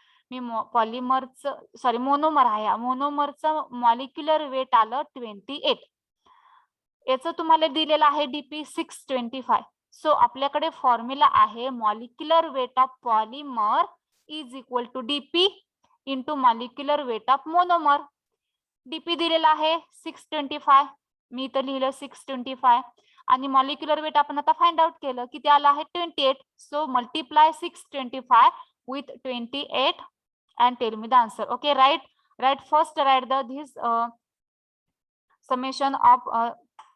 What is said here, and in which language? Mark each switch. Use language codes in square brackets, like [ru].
[mr] मी पॉलिमरचं monomer आहे, मोनोमरचं molecular weight आलं 28. याचं तुम्हाला दिलेलं आहे DP 625. सो आपल्याकडे फॉर्म्युला आहे [en] Molecular weight of polymer is equal to DP × molecular weight of monomer. [mr] DP दिलेला आहे 625. मी इथं लिहिलं 625 आणि मॉलिक्युलर वेट आपण आता फाइंड आउट केलं किती आलं आहे 28. [en] So multiply 625 with 28 and tell me the answer. Okay, right first write this summation of